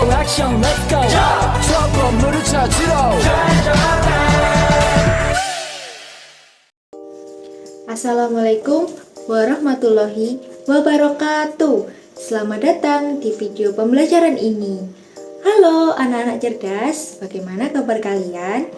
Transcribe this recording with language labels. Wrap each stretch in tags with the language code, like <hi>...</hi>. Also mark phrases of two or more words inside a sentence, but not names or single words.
<ko>액션</ko> <en>let's go</en> <ko>저 건물을 찾으러</ko> <ar>السلام عليكم ورحمة الله وبركاته.</ar> <id>Selamat datang di video pembelajaran ini. Halo anak-anak cerdas, bagaimana kabar kalian?</id>